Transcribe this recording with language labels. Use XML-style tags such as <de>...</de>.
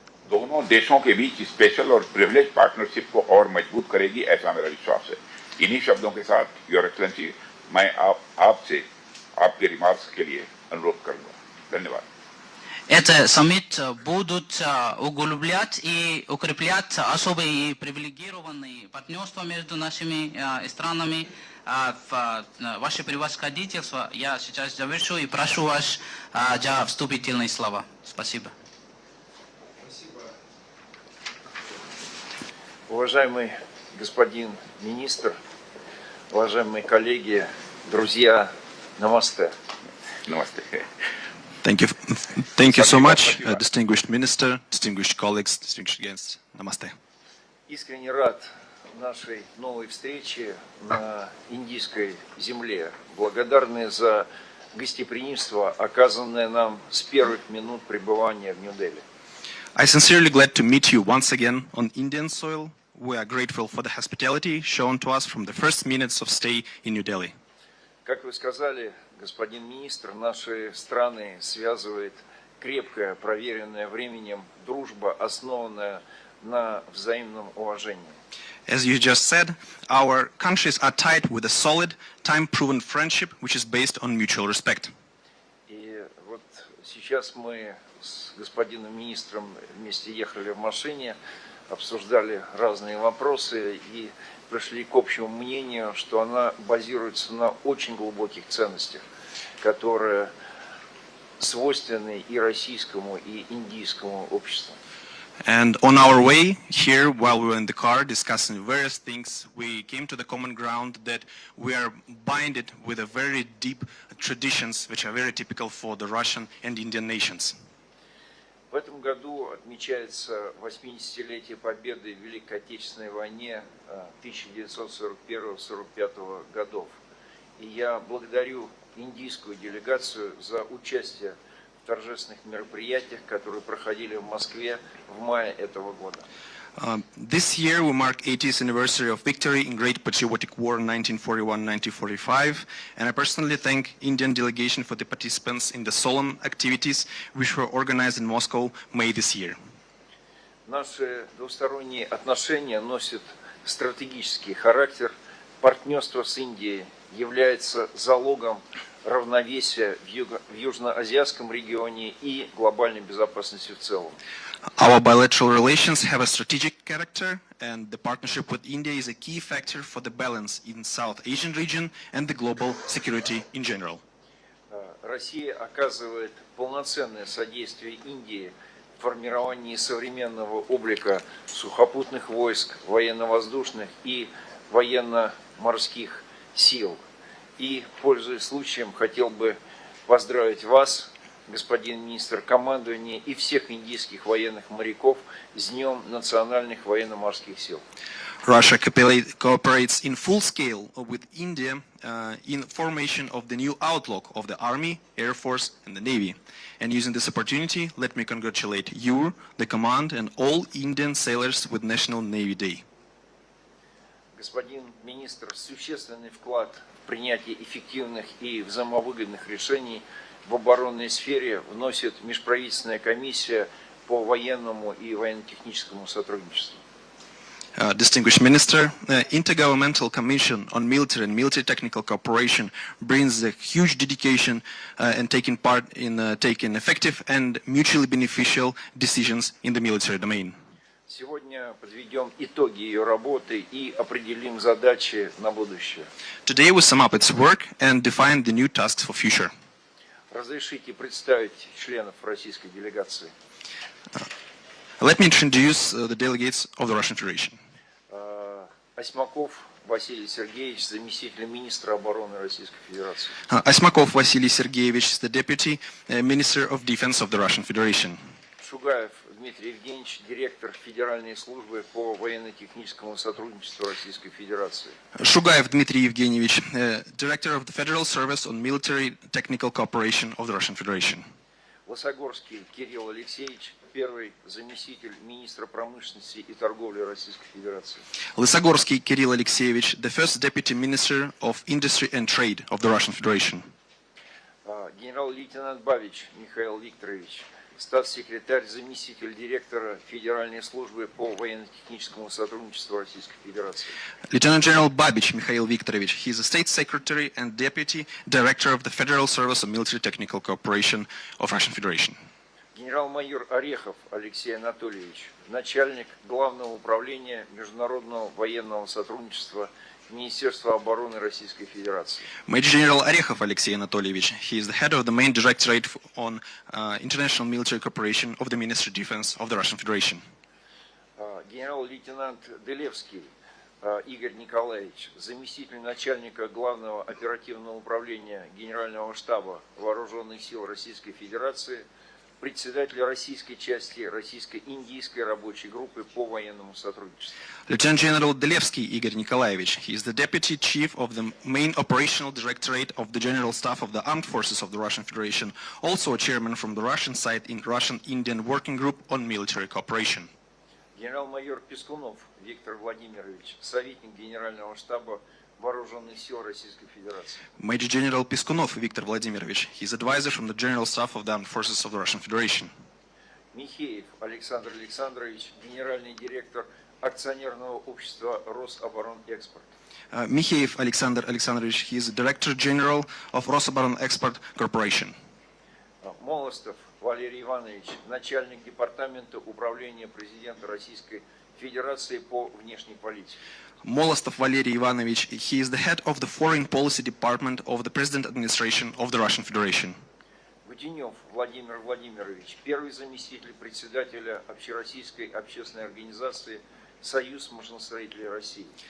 <hi>दोनों देशों के बीच स्पेशल और</hi> <en>privilege partnership</en> <hi>को और मजबूत करेगी ऐसा मेरा विश्वास है. इन्हीं शब्दों के साथ</hi> <en>your excellency</en> <hi>मैं आपसे आपके रिमार्क्स के लिए अनुरोध करूंगा. धन्यवाद.</hi> <ru>Это саммит будут углублять и укреплять особые и привилегированные партнерства между нашими странами. Ваше превосходительство, я сейчас завершу и прошу вас за вступительные слова. Спасибо. Уважаемый господин министр, уважаемые коллеги, друзья, намасте. Намасте.</ru> <en>Thank you so much, distinguished minister, distinguished colleagues, distinguished guests. Namaste.</en> <ru>Искренне рад нашей новой встрече на индийской земле. Благодарны за гостеприимство, оказанное нам с первых минут пребывания в Нью-Дели.</ru> <en>I sincerely glad to meet you once again on Indian soil. We are grateful for the hospitality shown to us from the first minutes of stay in New Delhi.</en> <ru>Как вы сказали, господин министр, наши страны связывает крепкая, проверенная временем дружба, основанная на взаимном уважении.</ru> <en>As you just said, our countries are tied with a solid, time-proven friendship which is based on mutual respect.</en> <ru>И вот сейчас мы с господином министром вместе ехали в машине, обсуждали разные вопросы и пришли к общему мнению, что она базируется на очень глубоких ценностях, которые свойственны и российскому, и индийскому обществу.</ru> <en>And on our way here, while we were in the car discussing various things, we came to the common ground that we are binded with a very deep traditions which are very typical for the Russian and Indian nations.</en> <ru>В этом году отмечается 80-летие победы в Великой Отечественной войне 1941-1945 годов. И я благодарю индийскую делегацию за участие в торжественных мероприятиях, которые проходили в Москве в мае этого года.</ru> <en>This year we mark 80th anniversary of victory in Great Patriotic War 1941-1945, and I personally thank Indian delegation for the participants in the solemn activities which were organized in Moscow May this year.</en> <ru>Наши двусторонние отношения носят стратегический характер. Партнерство с Индией является залогом равновесия в южноазиатском регионе и глобальной безопасности в целом.</ru> <en>Our bilateral relations have a strategic character, and the partnership with India is a key factor for the balance in South Asian region and the global security in general.</en> <ru>Россия оказывает полноценное содействие Индии в формировании современного облика сухопутных войск, военно-воздушных и военно-морских сил. И, пользуясь случаем, хотел бы поздравить вас, господин министр, командование и всех индийских военных моряков с Днем национальных военно-морских сил.</ru> <en>Russia cooperates in full scale with India in formation of the new outlook of the Army, Air Force and the Navy. And using this opportunity, let me congratulate you, the command and all Indian sailors with National Navy Day.</en> <ru>Господин министр, существенный вклад в принятие эффективных и взаимовыгодных решений в оборонной сфере вносит межправительственная комиссия по военному и военно-техническому сотрудничеству.</ru> <en>Distinguished Minister, Intergovernmental Commission on Military and Military Technical Cooperation brings a huge dedication and taking part in taking effective and mutually beneficial decisions in the military domain.</en> <ru>Сегодня подведем итоги ее работы и определим задачи на будущее.</ru> <en>Today we sum up its work and define the new tasks for future.</en> <ru>Разрешите представить членов российской делегации.</ru> <en>Let me introduce the delegates of the Russian Federation.</en> <ru>Осьмаков Василий Сергеевич, заместитель министра обороны Российской Федерации.</ru> <en>Осьмаков Василий Сергеевич, the Deputy Minister of Defense of the Russian Federation.</en> <ru>Шугаев Дмитрий Евгеньевич, директор Федеральной службы по военно-техническому сотрудничеству Российской Федерации.</ru> <en>Шугаев Дмитрий Евгеньевич, Director of the Federal Service on Military Technical Cooperation of the Russian Federation.</en> <ru>Лосогорский Кирилл Алексеевич, первый заместитель министра промышленности и торговли Российской Федерации.</ru> <en>Лысогорский Кирилл Алексеевич, the First Deputy Minister of Industry and Trade of the Russian Federation.</en> <ru>Генерал-лейтенант Бабич Михаил Викторович, статс-секретарь, заместитель директора Федеральной службы по военно-техническому сотрудничеству Российской Федерации.</ru> <en>Lieutenant General Babich Mikhail Viktorovich, he is a State Secretary and Deputy Director of the Federal Service of Military Technical Cooperation of Russian Federation.</en> <ru>Генерал-майор Орехов Алексей Анатольевич, начальник Главного управления международного военного сотрудничества Министерства обороны Российской Федерации.</ru> <en>Major General Orechov Alexei Anatольевич, he is the head of the main directorate on international military cooperation of the Ministry of Defense of the Russian Federation.</en> <ru>Генерал-лейтенант Делевский Игорь Николаевич, заместитель начальника Главного оперативного управления Генерального штаба Вооруженных сил Российской Федерации, председатель российской части российско-индийской рабочей группы по военному сотрудничеству.</ru> <en>Lieutenant General Delevsky Igor Nikolaevich, he is the Deputy Chief of the Main Operational Directorate of the General Staff of the Armed Forces of the Russian Federation, also a chairman from the Russian side in Russian-Indian Working Group on Military Cooperation.</en> <ru>Генерал-майор Пескунов Виктор Владимирович, советник Генерального штаба Вооруженных сил Российской Федерации.</ru> <en>Major General Piskunov Viktor Vladimirovich, he is advisor from the General Staff of the Armed Forces of the Russian Federation.</en> <ru>Михеев Александр Александрович, генеральный директор акционерного общества Рособоронэкспорт.</ru> <en>Mikheyev Alexander Alexandrovich, he is the Director General of Rosoboronexport Corporation.</en> <ru>Молостов Валерий Иванович, начальник департамента управления президента Российской Федерации по внешней политике.</ru> <en>Molostov Valery Ivanovich, he is the head of the Foreign Policy Department of the President Administration of the Russian Federation.</en> <ru>Гудинев Владимир Владимирович, первый заместитель председателя Общероссийской общественной организации Союз машиностроителей России.</ru>